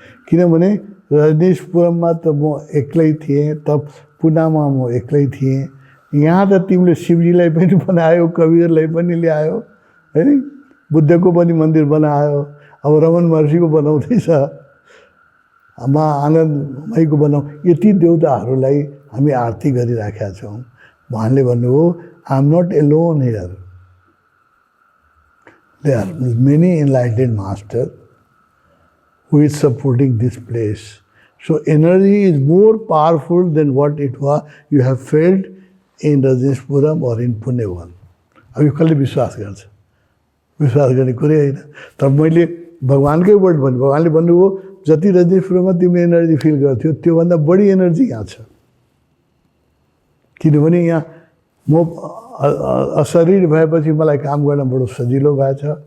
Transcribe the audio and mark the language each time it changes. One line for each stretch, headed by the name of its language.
Nepali: किनभने रजनीशपुरममा त म एक्लै थिएँ, तब पुनामा म एक्लै थिएँ। यहाँ त तिमीले शिवजीलाई पनि बनायो, कबीरलाई पनि ल्यायो है, बुद्धको पनि मन्दिर बनायो, अब रमन महर्षिको बनाउँदैछ, आनन्दमयीको बनाऊ, यति देवताहरूलाई हामी आरती गरिराखेका छौँ। उहाँले भन्नुभयो
English: I am not alone here, there are many enlightened master who is supporting this place. So energy is more powerful than what it was you have failed in Rajneeshpuram और in Punyavan.
Nepali: अब यो कसले विश्वास गर्छ, विश्वास गर्ने कुरै होइन। तर मैले भगवान्कै वर्ड भने, भगवान्ले भन्नुभयो जति रजनीशपुरमा तिमीले एनर्जी फिल गर्थ्यो त्योभन्दा बढी एनर्जी यहाँ छ। किनभने यहाँ म अशरीर भएपछि मलाई काम गर्न बडो सजिलो भएछ।